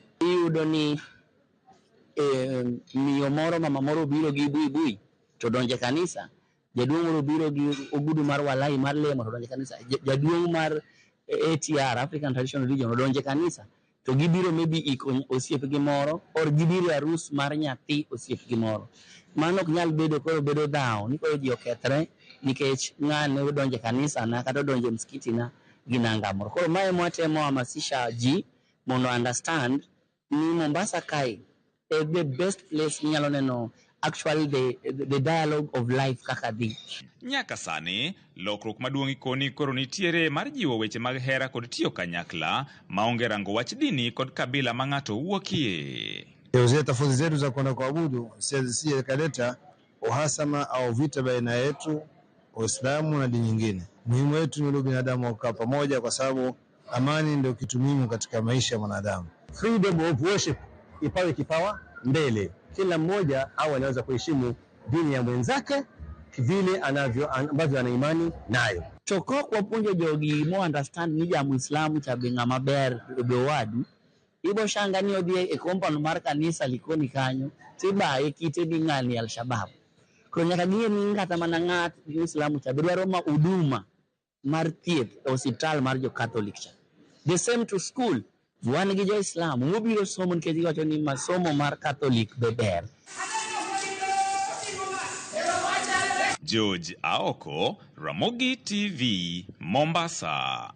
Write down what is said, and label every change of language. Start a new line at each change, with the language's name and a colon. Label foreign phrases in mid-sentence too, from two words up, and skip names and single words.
Luo (Kenya and Tanzania): Iyudo ni miyo moro mama moro biro gi bui to donje kanisa, jaduong' moro biro gi ogudu mar walai mar lemo to donje kanisa, jaduong' mar ATR
English: African Traditional Religion
Luo (Kenya and Tanzania): donje kanisa to gibiro maybe osiep gi moro or gibiro arus mar nyathi osiep gi moro. Mano ok nyal bedo koro bedo dhaw ni koro ji okethre nikech ng'ane donje kanisa na kata donje msikiti na ginanga moro. Koro mae mwatemo hamasisha ji mondo understand ni Mombasa kae
English: the best place
Luo (Kenya and Tanzania): nyalo neno
English: actually the dialogue of life
Luo (Kenya and Tanzania): kaka dhi. Nyaka sani lokruok maduong' ikoni koro nitiere mar jiwo weche mag hera kod tiyo kanyakla maonge rango wach dini kod kabila ma ng'ato wuokie.
Swahili: Zile tofauti zetu za kwenda kuabudu si kaleta uhasama au vita baina yetu Uislamu na dini nyingine. Muhimu wetu ni binadamu kukaa pamoja kwa sababu amani ndio kitu muhimu katika maisha ya mwanadamu.
English: Freedom of worship
Swahili: ipawe kipawa mbele. Kila mmoja au anaweza kuheshimu dini ya mwenzake vile ambavyo ana imani nayo.
Luo (Kenya and Tanzania): Toko kwa punjo jogi mo understand ni ja Muislamu cha benga maber bewadu. Ibo shanga ni odie e compound mar kanisa likoni kanyo tiba ekite ni ng'ani Al-Shabaab. Koro nyaka ng'e ni ng'ata mana ng'at Muislamu cha dwaro ma huduma mar thieth e hospital mar Jo-Catholic cha.
English: The same to school.
Luo (Kenya and Tanzania): Wan gi Jo-Islam mobiro somo nikech giwacho ni masomo mar Catholic be ber. George Aoko, Ramogi TV, Mombasa.